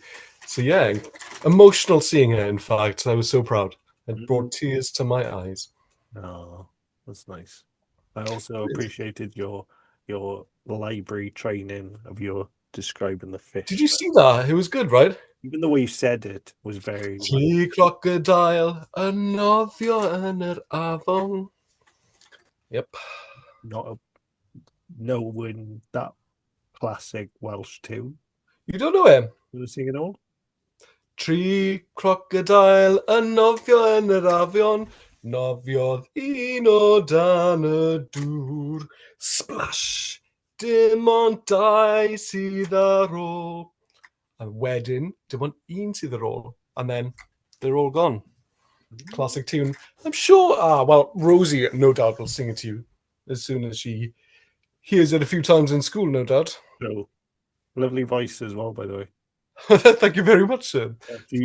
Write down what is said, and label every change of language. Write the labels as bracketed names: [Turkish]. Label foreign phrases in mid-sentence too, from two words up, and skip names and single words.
[English] So yeah, emotional seeing her. In fact, I was so proud. It Mhm. brought tears to my eyes. Oh, that's nice. I also appreciated your library training of your describing the Did fish. you see that? It was good, right? Even the way you said it was very well. [Welsh] Tri crocodile, a nofio yn yr afon. [English] Yep. Not a, knowing that classic Welsh tune. You don't know him? You sing it all? [Welsh] Tri crocodile, a nofio yn yr afion. Nofiodd un o dan y dŵr. Splash! Dim ond dau sydd ar ôl. A wedyn, dim ond un sydd ar ôl. [English] And then they're all gone. Mm. Classic tune. I'm sure, well, Rosie no doubt will sing it to you as soon as she hears it a few times in school, no doubt. So lovely voice as well, by the way. Thank you very much, sir. Do It's